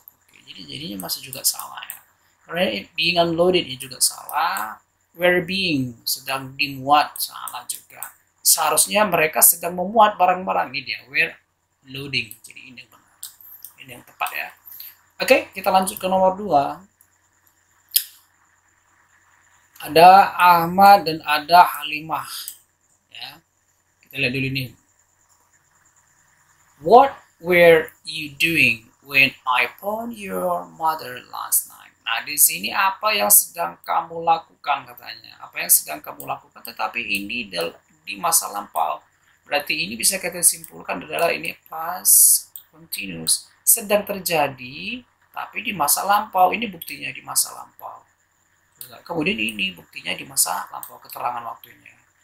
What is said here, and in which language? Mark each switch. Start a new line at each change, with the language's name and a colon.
Indonesian: Oke, jadi jadinya masih juga salah ya, karena
English: being unloaded
Indonesian: ini juga salah,
English: were being
Indonesian: sedang dimuat salah juga, seharusnya mereka sedang memuat barang-barang, ini dia
English: were loading,
Indonesian: jadi ini yang benar, ini yang tepat ya. Oke, kita lanjut ke nomor 2. Ada Ahmad dan ada Halimah. Ya, kita lihat dulu nih.
English: What were you doing when I phoned your mother last night?
Indonesian: Nah, di sini apa yang sedang kamu lakukan katanya. Apa yang sedang kamu lakukan, tetapi ini di masa lampau. Berarti ini bisa kita simpulkan adalah ini past continuous, sedang terjadi tapi di masa lampau. Ini buktinya di masa lampau. Kemudian ini buktinya di masa lampau, keterangan waktunya.